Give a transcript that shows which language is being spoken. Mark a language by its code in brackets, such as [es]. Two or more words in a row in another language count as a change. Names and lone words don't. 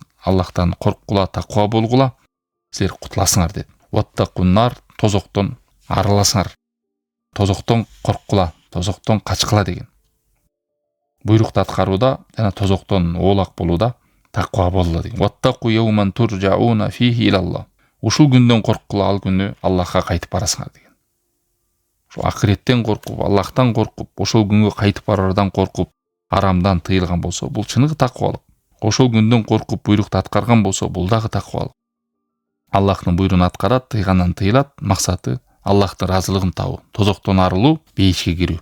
[ky] Аллахтан корккула, таква болгула, силер кутуласыңар dedi. Ваттакуннар, тозоктон арыласыңар. Тозоктон корккула, тозоктон качкыла деген. Буйрукту аткарууда жана тозоктон оолак болууда таква болула деген. [ar] واتقوا يوما ترجعون فيه إلى الله. [ky] Ушул күндөн корккула, ал күнү Аллахка кайтып барасыңар деген. Ошо акыреттен коркуп, Аллахтан коркуп, ошол күнгө кайтып барардан коркуп, арамдан тыйылган болсо, бул чыныгы таквалык. Ошол күндөн коркуп буйрукту аткарган болсо, бул дагы таквалык. Аллахтын буйругун аткарат, тыйгандан тыйылат, максаты Аллахтын ыраазылыгын табуу, тозоктон арылуу, бейишке кирүү.